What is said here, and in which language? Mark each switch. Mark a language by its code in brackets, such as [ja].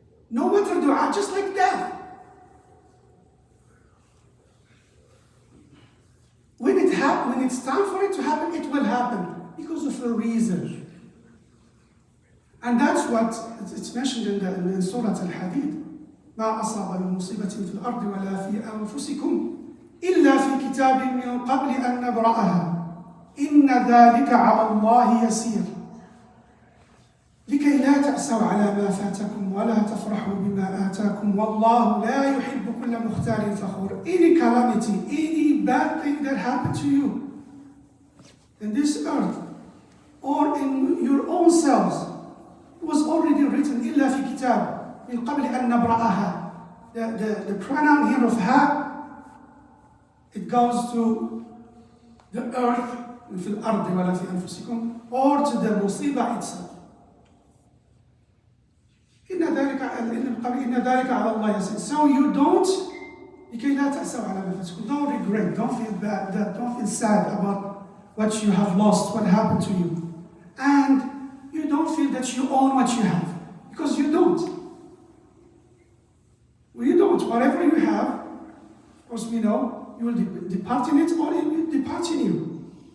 [en] No matter dua, just like death. When it's time for it to happen, it will happen because of a reason. And that's what it's mentioned in Surah Al-Hadid. [ar] ما أصاب من مصيبة في الأرض ولا في أنفسكم إلا في كتاب من قبل أن نبرأها إن ذلك على الله يسير لكي لا تأسوا على ما فاتكم ولا تفرحوا بما آتاكم والله لا يحب كل مختال فخور. [en] Any calamity, any bad thing that happened to you in this earth or in your own selves was already written [ar] إلا في كتاب من قبل أن نبرأها, [en] the pronoun here of ha, it goes to the earth, [ar] في الأرض ولا في أنفسكم, [en] or to the مصيبة itself. [ar] إن ذلك على الله يسير. [en] So you don't, [ar] لكي لا تأسوا على ما فاتكم. [en] Don't regret, don't feel bad, don't feel sad about what you have lost, what happened to you. And you don't feel that you own what you have, because you don't. Well, you don't. Whatever you have, of course we know, you will depart in it or it will depart in you.